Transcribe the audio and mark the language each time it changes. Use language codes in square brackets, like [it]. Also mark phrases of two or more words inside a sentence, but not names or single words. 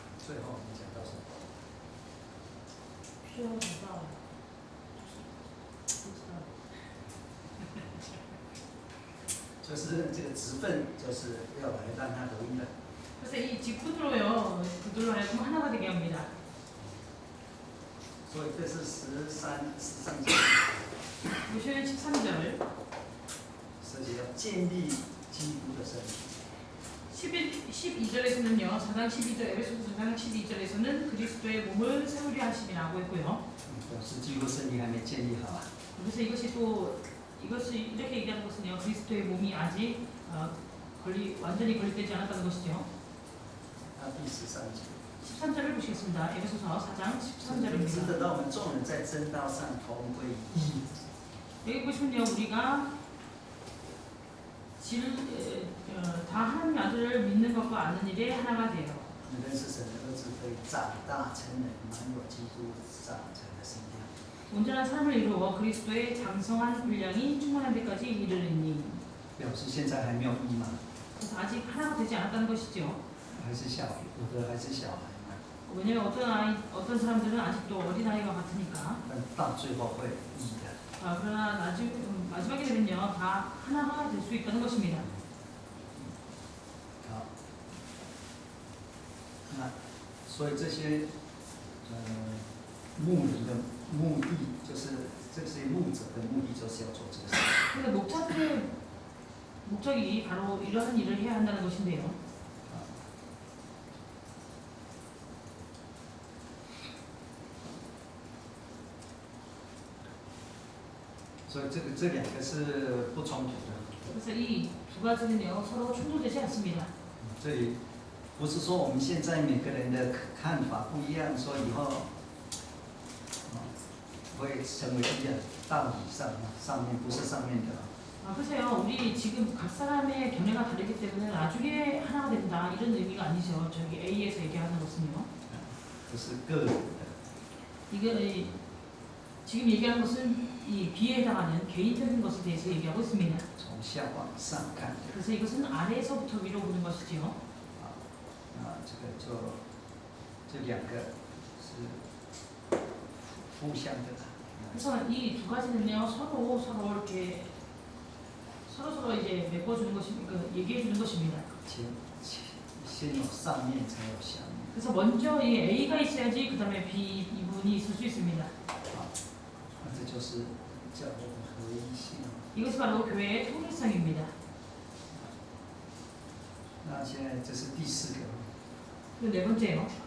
[zh] 最后我们讲到什么？最后讲到，就是这个职分，就是要来让它合一的。 [ko] 그래서 이 직분으로요, 그들로 하여금 하나가 되게 합니다. [zh] 所以这是13节， [ko] 보시면 13절, [zh] 涉及要建立基督的身体。 [ko] 12절에서는요, 4장 12절, 에베소서 4장 12절에서는 그리스도의 몸을 세우려 하심이라고 했고요. [zh] 表示基督身体还没建立好啊。 [ko] 그래서 이것이 이렇게 얘기하는 것은요, 그리스도의 몸이 아직 완전히 건립되지 않았다는 것이죠. [zh] 那第13节， [ko] 13절을 보시겠습니다. 에베소서 4장 [zh] 值 [ko] 13절입니다. [zh] 得让我们众人在真道上同归于一。 [ko] 여기 보시면요, 우리가 다 하나님 아들을 믿는 것과 아는 일에 하나가 돼요. [zh] 认识神的儿子可以长大成人，满有基督长成的身量。 [ko] 온전한 삶을 이루어 그리스도의 장성한 분량이 충만한 데까지 이르리니. [zh] 表示现在还没有一嘛， [ko] 그래서 아직 하나가 되지 않았다는 것이죠. [zh] 还是小，有的还是小孩嘛， [ko] 왜냐면 어떤 사람들은 아직도 어린아이와 같으니까. [zh] 但到最后会一的。 [ko] 그러나 마지막에 되면요, 다 하나가 될 수 있다는 것입니다. [zh] 好，那所以这些牧人的目的，就是这些牧者的目的，就是要做这个事。 [ko] 그래서 목자들의 목적이 바로 이러한 일을 해야 한다는 것인데요. [zh] 所以这两个是不冲突的。 [ko] 그래서 이 두 가지는요, 서로 충돌되지 않습니다. [zh] 这里不是说我们现在每个人的看法不一样，说以后会成为一样道理上面不是上面的。 [ko] 글쎄요, 우리 지금 각 사람의 견해가 다르기 때문에 나중에 하나가 된다 이런 의미가 아니죠. 저기 A에서 얘기하는 것은요. [zh] 不是个人的。 [ko] 이게 지금 얘기하는 것은 이 B에 해당하는 개인적인 것에 대해서 얘기하고 있습니다. [zh] 从下往上看。 [ko] 그래서 이것은 아래에서부터 위로 보는 것이지요. [zh] 这两个是互相的。 [ko] 그래서 이 두 가지는요, 서로 이렇게 서로 이제 메꿔주는 것입니다. 얘기해 주는 것입니다. [zh] 先有上面才有下面。 [ko] 그래서 먼저 이 A가 있어야지 그 다음에 B 이분이 있을 수 있습니다. [zh] 这就是教会的合一性。 [ko] 이것이 바로 교회의 통일성입니다. [zh] 那现在这是第4个。 [ko] 그 네 번째요.